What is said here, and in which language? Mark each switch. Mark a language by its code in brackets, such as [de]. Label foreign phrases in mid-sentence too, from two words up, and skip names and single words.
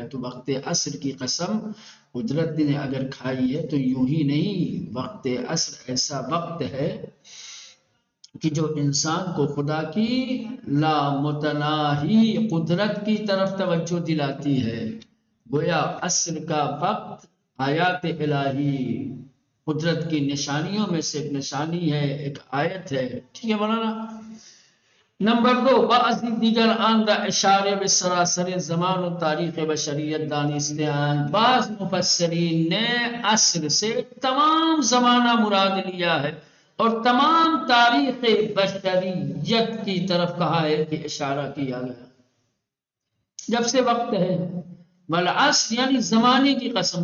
[ur] تو وقت عصر کی قسم قدرت نے اگر کھائی ہے تو یوں ہی نہیں، وقت عصر ایسا وقت ہے کہ جو انسان کو خدا کی لامتناہی قدرت کی طرف توجہ دلاتی ہے. گویا عصر کا وقت آیات الہی قدرت کی نشانیوں میں سے ایک نشانی ہے، ایک آیت ہے. ٹھیک ہے مولانا. نمبر 2، [fa] بعضی دیگر آن را اشارے به سراسر زمان و تاریخ بشریت دانستیان. [ur] بعض مفسرین نے عصر سے تمام زمانہ مراد لیا ہے اور تمام تاریخ بشریت کی طرف کہا ہے کہ اشارہ کیا گیا. جب سے وقت ہے، والعصر یعنی زمانے کی قسم.